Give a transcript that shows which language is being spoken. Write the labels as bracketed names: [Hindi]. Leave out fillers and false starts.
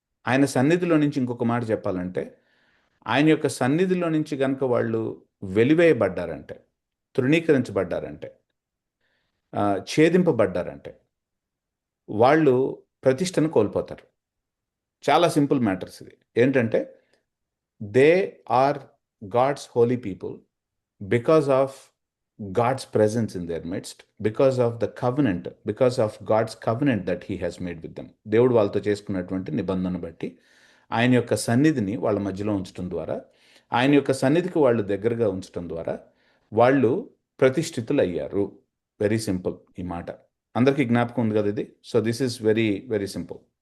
[Telugu] ఆయన సన్నిధిలో నుంచి, ఇంకొక మాట చెప్పాలంటే, ఆయన యొక్క సన్నిధిలో నుంచి కనుక వాళ్ళు వెలివేయబడ్డారంటే, తృణీకరించబడ్డారంటే, ఛేదింపబడ్డారంటే వాళ్ళు ప్రతిష్టను కోల్పోతారు. చాలా సింపుల్ మ్యాటర్స్ ఇది. ఏంటంటే, [English] They are God's holy people because of God's presence in their midst, because of the covenant, because of God's covenant that he has made with them. [Telugu] దేవుడు వాళ్ళతో చేసుకున్నటువంటి నిబంధన బట్టి ఆయన యొక్క సన్నిధిని వాళ్ళ మధ్యలో ఉంచడం ద్వారా, ఆయన యొక్క సన్నిధికి వాళ్ళు దగ్గరగా ఉంచడం ద్వారా వాళ్ళు ప్రతిష్ఠితులు అయ్యారు. [English] very simple [Telugu] ఈ మాట. అందరికీ జ్ఞాపకం ఉంది కదా ఇది? [English] So this is very very simple.